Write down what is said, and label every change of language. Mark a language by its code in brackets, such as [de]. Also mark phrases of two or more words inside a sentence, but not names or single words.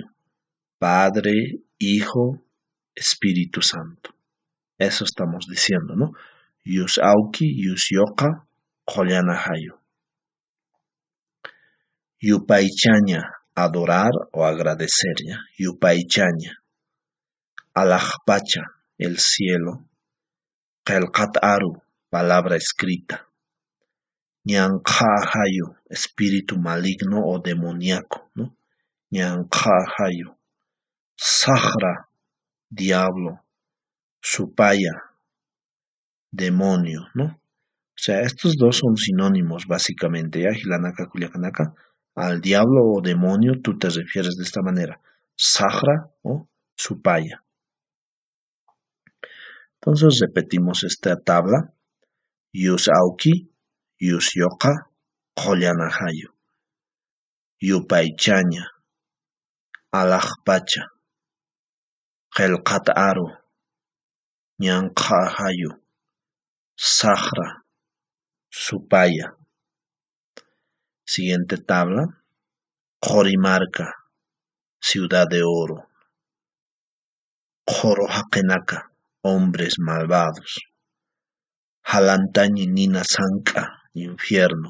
[es] Padre, Hijo, Espíritu Santo. Eso estamos diciendo, ¿no? [ay] Yusauki, Yusyoka, Qoyanahayu. Yupaichaña, [es] adorar o agradecer, ¿ya? [ay] Yupaichaña. Alajpacha, [es] el cielo. Qelqataru, palabra escrita. Ñanqahayu, espíritu maligno o demoníaco, ¿no? [ay] Ñanqahayu. Sahra, diablo. [es] Supaya, demonio, ¿no? O sea, estos dos son sinónimos básicamente, ¿ya? [ay] Hilanaka, Culiacanaka. [es] Al diablo o demonio tú te refieres de esta manera: Sahra o Supaya. Entonces repetimos esta tabla: [ay] Yusauki, Yusyoka, Qoyanahayu. Yupaichaña, Alajpacha, Qelqataru, Ñanqahayu, Sahra, Supaya. [es] Siguiente tabla: Qorimarca, ciudad de oro. Qorohaqenaca, hombres malvados. [ay] Halantañi Nina Sanka, infierno.